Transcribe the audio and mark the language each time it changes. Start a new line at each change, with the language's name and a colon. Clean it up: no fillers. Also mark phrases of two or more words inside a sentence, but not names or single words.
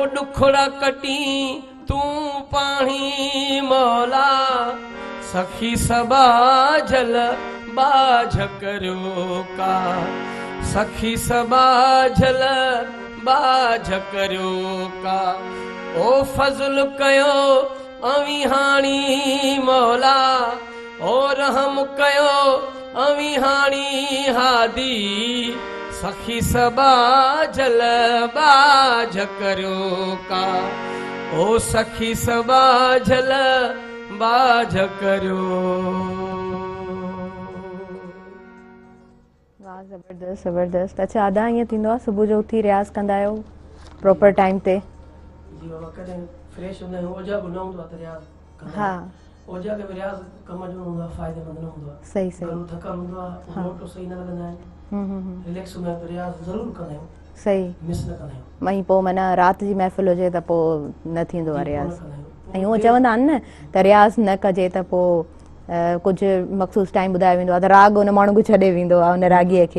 Sindhi: दुखड़ा कटी तू पाणी मौला सखी सबाझल बाझ करियो का सखी सबाझल बाझ करियो का ओ फज़ुल कयो अविहाणी मौला और हम कयो अविहाणी हादी सखी सबाझल बाझ करियो का ओ सखी सबाझल बाझ करियो वाह ज़बरदस्त ज़बरदस्त अच्छा अदा ईअं थींदो आहे सुबुह जो उथी रियाज़ कंदा आहियो
English: proper time
Sindhi: ते जी बाबा कॾहिं फ्रेश हूंदा आहियूं ओजा बि न हूंदो आहे त रियाज़ कंदा हा आहियूं। ओजा के भी रियाज़ कम जो हूंदो आहे फ़ाइदेमंद न हूंदो आहे सही सही घणो थकल हूंदो आहे हाँ। मोटो सही न लॻंदा आहिनि रिलैक्स हूंदा आहियूं त रियाज़ ज़रूरु कंदा आहियूं सही मिस न कंदा आहियूं मई पोइ माना राति जी महफ़िल हुजे त पोइ न थींदो आहे जी, पोइ न रियाज़ कंदा आहियूं। ऐं हूअं चवंदा आहिनि न त रियाज़ न कजे त पोइ कुझु मख़सूस टाइम ॿुधायो वेंदो आहे त राग हुन माण्हू खे छॾे वेंदो आहे हुन रागीअ खे